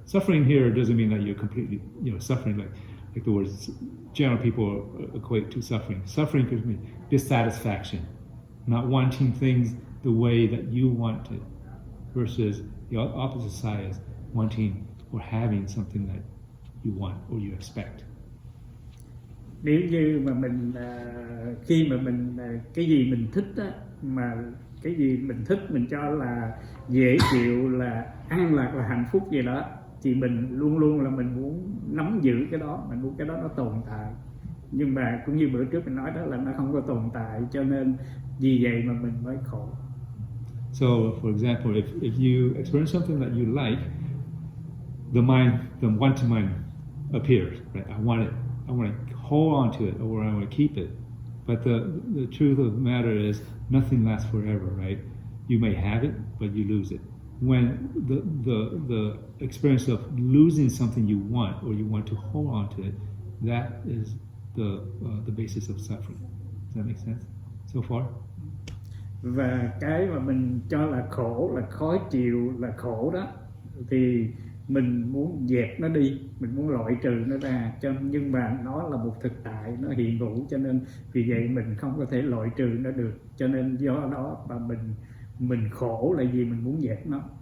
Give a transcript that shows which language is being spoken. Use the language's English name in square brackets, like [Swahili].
[English] Suffering here doesn't mean that you're completely, suffering like the words general people equate to suffering. Suffering could mean dissatisfaction, not wanting things the way that you want it, versus the opposite side is wanting or having something that you want or you expect. [Vietnamese] Nếu như mà mình khi mà mình cái gì mình thích á, mà cái gì mình thích mình cho là dễ chịu, là an lạc, là hạnh phúc gì đó, thì mình luôn luôn là mình muốn nắm giữ cái đó, mình muốn cái đó nó tồn tại. Nhưng mà cũng như bữa trước mình nói đó, là nó không có tồn tại, cho nên vì vậy mà mình mới khổ. [English] So, for example, if you experience something that you like, the wanting mind appears, right? I want it. I want to hold on to it, or I want to keep it. But the truth of the matter is, nothing lasts forever, right? You may have it, but you lose it. When the experience of losing something you want, or you want to hold on to it, that is the basis of suffering. Does that make sense so far? [Vietnamese] Và cái mà mình cho là khổ, là khó chịu, là khổ đó, thì mình muốn dẹp nó đi, mình muốn loại trừ nó ra, nhưng mà nó là một thực tại, nó hiện hữu, cho nên vì vậy mình không có thể loại trừ nó được, cho nên do đó mà mình khổ là vì mình muốn dẹp nó.